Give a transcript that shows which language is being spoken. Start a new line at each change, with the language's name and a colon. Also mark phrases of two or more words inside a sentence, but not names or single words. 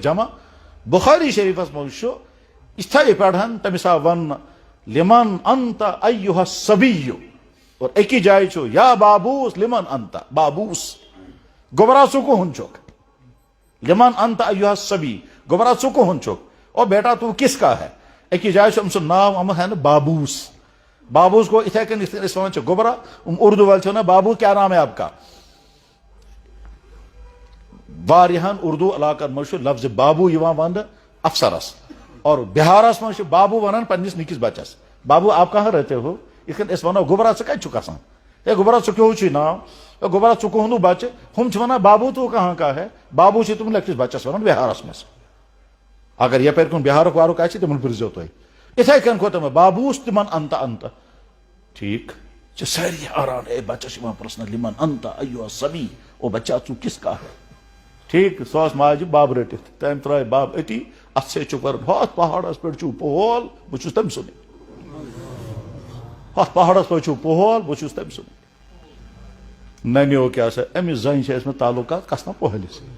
Kashmiri: جمع بُخاری شریٖفس منٛز چھُ یِتھے پٲٹھۍ تٔمِس آو وننہٕ
Arabic: لِمن انت ایُہا الصبیُّ
Kashmiri: اور أکِس جایہِ چھُ یا بابوٗس
Arabic: لِمن انت
Kashmiri: بابوٗس گوٚبرا ژٕ کُہُنٛد چھُکھ
Arabic: لِمن انت ایُہا الصبی
Kashmiri: گوٚبرا ژٕ کُہُنٛد چھُکھ
Urdu: او بیٹا تو کس کا ہے
Kashmiri: أکِس جایہِ چھُ أمۍ سُنٛد ناو آمُت ہے بابوٗس بابوٗس گوٚو یِتھے کٔنۍ یِتھ کٔنۍ أسۍ ونان چھِ گوٚبرا اردو وٲلۍ چھِ ونان
Urdu: بابوٗ کیٛاہ نام ہے آپ کا
Kashmiri: واریاہن اردو علاقن منٛز چھُ لفظِ بابوٗ یِوان وننہٕ افسرس اور بِہارس منٛز چھِ بابوٗ ونان پننِس نِکِس بچس
Urdu: بابوٗ آپ کہاں رہتے ہو
Kashmiri: یِتھ کٔنۍ أسۍ ونو گوٚبرا ژٕ کتہِ چھُکھ
Urdu: آسان ہے
Kashmiri: گوٚبرا ژٕ کیٛاہ چھُے ناو ہے گوٚبرا ژٕ کُہُنٛدُو بچہِ ہُم چھِ ونان
Urdu: بابوٗ تو کہاں کا ہے
Kashmiri: بابوٗ چھِ تِم لۄکٹِس بچس ونان بِہارس منٛز اگر یپٲرۍ کُن بِہارُک وارُک آسہِ تِمن پرٕٛژھزیٚو تُہۍ یِتھے کٔنۍ گوٚو تِمن بابوٗس تِمن انت انت ٹھیٖک چھِ سٲری حٲران ہے بچس یِوان پرژھنہٕ
Arabic: لِمن انت ایُہا الصبی
Kashmiri: او بچا ژٕ
Urdu: کس کا ہے
Kashmiri: ٹھیٖک سُہ ٲس ماجہِ بب رٔٹِتھ تٔمۍ ترٛٲے بب أتی اتھ سۭتۍ چھُ کرُن ہۄتھ پہاڑس پٮ۪ٹھ چھُو پہول بہٕ چھُس تٔمۍ سُنٛدُے ہۄتھ پہاڑس پٮ۪ٹھ چھُو پہول بہٕ چھُس تٔمۍ سُنٛدُے ننیو کیٛاہ سا أمِس زنہِ چھِ ٲسمٕتۍ تعلُقات کھسان پۄہلِس